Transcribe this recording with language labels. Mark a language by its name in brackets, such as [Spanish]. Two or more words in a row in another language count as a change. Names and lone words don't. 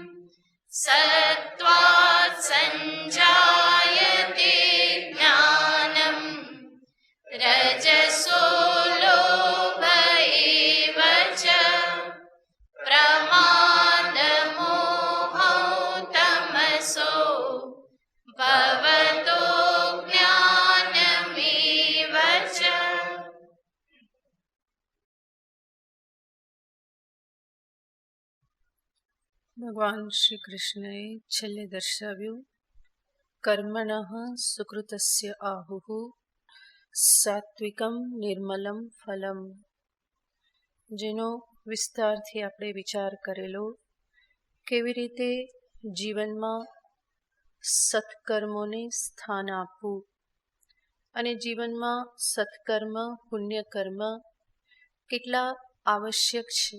[Sanskrit] सत्त्वात् सञ्जायते ज्ञानम् रजसो लोभ एव च प्रमादमोहौ तमसो भवतो ज्ञानमेव च। [Gujarati] ભગવાન શ્રી કૃષ્ણએ છેલ્લે દર્શાવ્યું [Sanskrit] कर्मणः सुकृतस्य आहुः सात्विकम निर्मलम फलम, [Gujarati] જેનો વિસ્તારથી આપણે વિચાર કરેલો કેવી રીતે જીવનમાં સત્કર્મોને સ્થાન આપવું અને જીવનમાં સત્કર્મ પુણ્યકર્મ કેટલા આવશ્યક છે.